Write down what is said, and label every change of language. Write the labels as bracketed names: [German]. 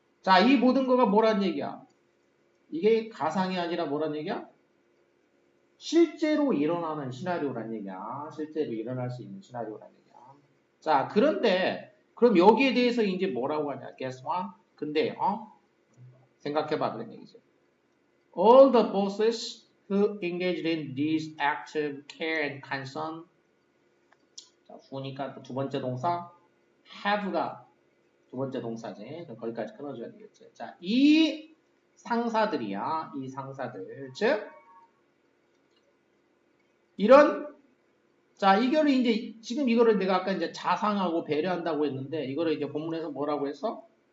[Korean] 자, 이 모든 거가 뭐란 얘기야? 이게 가상이 아니라 뭐란 얘기야? 실제로 일어나는 시나리오란 얘기야. 실제로 일어날 수 있는 시나리오란 얘기야. 자, 그런데 그럼 여기에 대해서 이제 뭐라고 하냐? [English] Guess what? [Korean] 근데 생각해봐 그런 얘기죠. [English] All the bosses who engaged in this active care and concern. [Korean] 자, who니까 또 두 번째 동사 have가 두 번째 동사지. 거기까지 끊어줘야 되겠지. 자, 이 상사들이야. 이 상사들. 즉, 자, 이거를 이제, 지금 이거를 내가 아까 이제 자상하고 배려한다고 했는데, 이거를 이제 본문에서 뭐라고 했어?